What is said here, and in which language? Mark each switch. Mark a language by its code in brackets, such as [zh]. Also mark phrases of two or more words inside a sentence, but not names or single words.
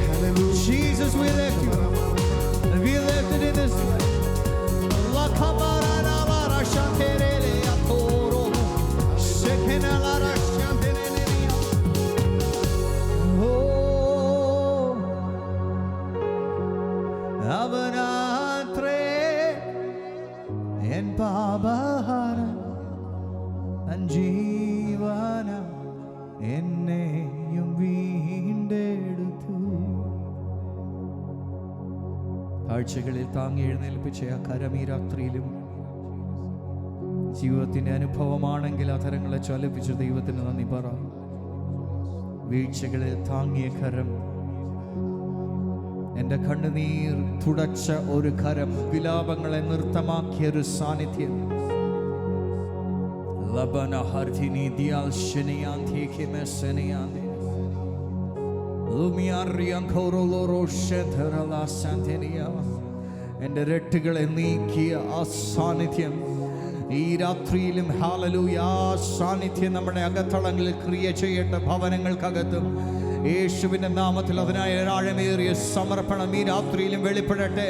[en] Jesus, we lift you up. And we lift it in this place. La kamarana la rashanterele atoro. Shekena la rashanterele. Oh, avanatre en babahara anjivana [ml] എന്നെയും വീണ്ടെടുത്തു. കാഴ്ചകളിൽ താങ്ങി എഴുന്നേൽപ്പിച്ച ആ കരം ഈ രാത്രിയിലും ജീവിതത്തിന്റെ അനുഭവമാണെങ്കിൽ അധരങ്ങളെ ചലിപ്പിച്ച ദൈവത്തിന് നന്ദി പറ. വീഴ്ചകളിൽ താങ്ങിയ കരം, എൻ്റെ കണ്ണുനീർ തുടച്ച ഒരു കരം, വിലാപങ്ങളെ നൃത്തമാക്കിയൊരു സാന്നിധ്യം. Labana hardini dial shenianti kimeseniandi Lumiarian koroloro shenterala santenia. എൻ്റെ രട്ടുകളെ നീക്കിയ ആ സാന്നിധ്യം ഈ രാത്രിയിലും ഹല്ലേലൂയ, ആ സാന്നിധ്യം നമ്മുടെ അകത്തളങ്ങളിൽ ക്രിയ ചെയ്യേണ്ട ഭവനങ്ങൾക്കകത്തും യേശുവിൻ്റെ നാമത്തിൽ അതിനായ ആഴമേറിയ സമർപ്പണം ഈ രാത്രിയിലും വെളിപ്പെടട്ടെ.